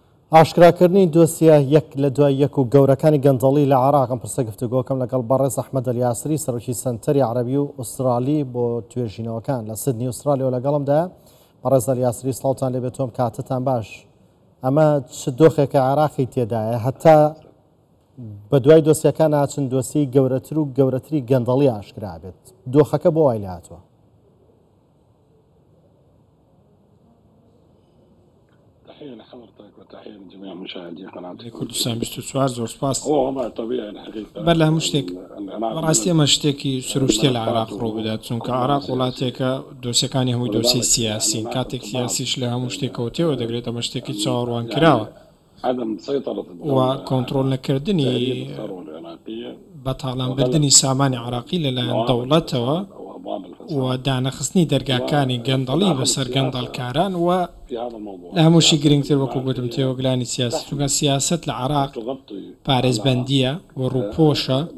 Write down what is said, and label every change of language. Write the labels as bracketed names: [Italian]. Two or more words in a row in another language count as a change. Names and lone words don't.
[Central Kurdish] ئاشکراکردنی دۆسیە یەک لە دوای یەک و گەورەکانی گەندەڵی لە عێراق پرسە گفتوگۆکەم لەگەڵ بەڕێز ئەحمەد ئەلیاسری سەرۆکی سەنتەری عەرەبی و ئوسترالی بۆ توێژینەوەکان لە سیدنی ئوسترالیەوە لەگەڵمدا. بەڕێز ئەلیاسری سڵاوتان لێبێت، تۆم کاتتان باش. ئەمە چ دۆخێکە عێراقی تێدایە هەتا بە دوای دۆسیەکان ناچن دۆسی گەورەتر و گەورەتری گەندەڵی ئاشکرا بێت، دۆخەکە بۆ وای لاتوە؟ [Arabic] تحية لحضرتك وتحية لجميع مشاهدي قناة [Central Kurdish] كردستان 24 زۆر سپاس. [Arabic] هو طبيعي الحقيقة [Central Kurdish] بەر لە هەموو شتێک بەڕاستی ئەمە شتێکی سروشتێ لە عێراق ڕوو بدات، چونکە عێراق وڵاتێکە دۆسیەکانی هەمووی دۆسی سیاسین، کاتێک سیاسیش لە هەموو شتێکەوتێەوە دەگرێت ئەمە شتێکی چاوەڕوان کراوە و کۆنتڕۆل نەکردنی بەتاڵانبردنی سامانی عێراقی لەلایەن دەوڵەتەوە و دانەخستنی دەرگاکانی گەندەڵی بەسەر گەندەڵکاران و لە هەمووشی گرنگتر وەکو گوتم تێوەگلانی سیاسی، چونکە سیاست لە عێراق پارێزبەندیە و ڕووپۆشە